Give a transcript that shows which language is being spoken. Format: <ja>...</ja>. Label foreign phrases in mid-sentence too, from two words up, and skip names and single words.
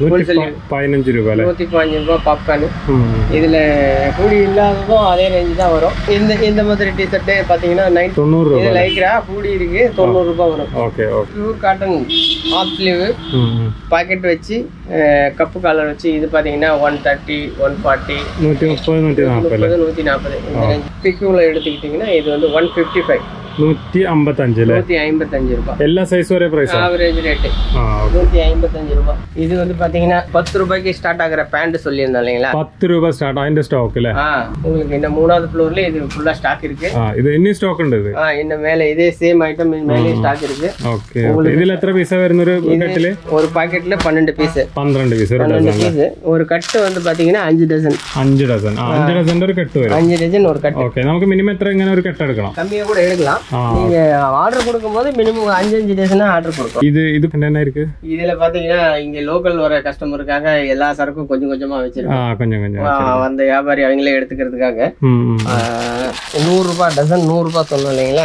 <ta>15 ரூபாய் பாப்கார்ன் இதுல ஹூடி இல்லாததும் அதே ரேஞ்ச் தான் வரும் இந்த மாதிரி டி-ஷர்ட் பாத்தீங்கன்னா 90 ரூபாய் இது</ta> <en>lycra hoodie</en> <ta>இருக்கு 90 ரூபாய் வரும்</ta> <en>okay pure cotton half sleeve pocket</en> <ta>வச்சு கப்பு காலர் வச்சு இது பாத்தீங்கன்னா 130 140 130 140 இந்த ரேஞ்ச் பிக்குல எடுத்துக்கிட்டீங்கன்னா இது வந்து 155</ta> <ml>155 അല്ലേ? 155 രൂപ. എല്ലാ സൈസും ഒരേ പ്രൈസ്?</ml> <en>average rate</en> <ta>155 ரூபாய். இது வந்து பாத்தீங்கன்னா 10 ரூபாய்க்கு ஸ்டார்ட் ஆகுற பேண்ட் சொல்லியிருந்தோம் இல்லைங்களா?</ta> <ml>10 രൂപ ஸ்டார்ட் അതിന്റെ സ്റ്റോക്ക് അല്ലേ?</ml> <ta>உங்களுக்கு இந்த 3வது ஃப்ளோர்ல இது ஃபுல்லா ஸ்டாக் இருக்கு.</ta> <ml>இது இன்னி സ്റ്റോക്ക് ഉണ്ട്?</ml> <ta>இது இந்த மேல இதே</ta> <en>same item</en> <ta>மேலே ஸ்டாக் இருக்கு. ஓகே.</ta> <ml>ഇതിൽ എത്ര പീസ് വരുന്ന ഒരു പാക്കറ്റില്?</ml> <ta>ஒரு பாக்கெட்ல 12 பீஸ். 12 பீஸ் ஒரு டசன். ஒரு கட்டு வந்து பாத்தீங்கன்னா 5 டசன்.</ta> <ml>5 டசன். 5 டசന്റെ ഒരു കെട്ട് വരും.</ml> <ta>5 டசன் ஒரு கட்டு. ஓகே.</ta> <ml>നമുക്ക് മിനിമം എത്ര ഇങ്ങനെ ഒരു കെട്ട് എടുക്കണം?</ml> <ta>கம்மியா கூட எடுக்கலாம். நீங்க ஆர்டர் கொடுக்கும்போது மினிமம் 5 டசனா ஆர்டர் கொடுப்போம். இது என்ன இருக்கு? இதுல பாத்தீங்கன்னா இங்க லோக்கல் வர கஸ்டமருக்காக எல்லா சரக்கும் கொஞ்சம் கொஞ்சமா வச்சிருக்கோம். கொஞ்சம் அந்த வியாபாரி அவங்களே எடுத்துக்கிறதுக்காக 100 ரூபாய் டசன் 100 ரூபாய் சொன்னோம் இல்லைங்களா?</ta>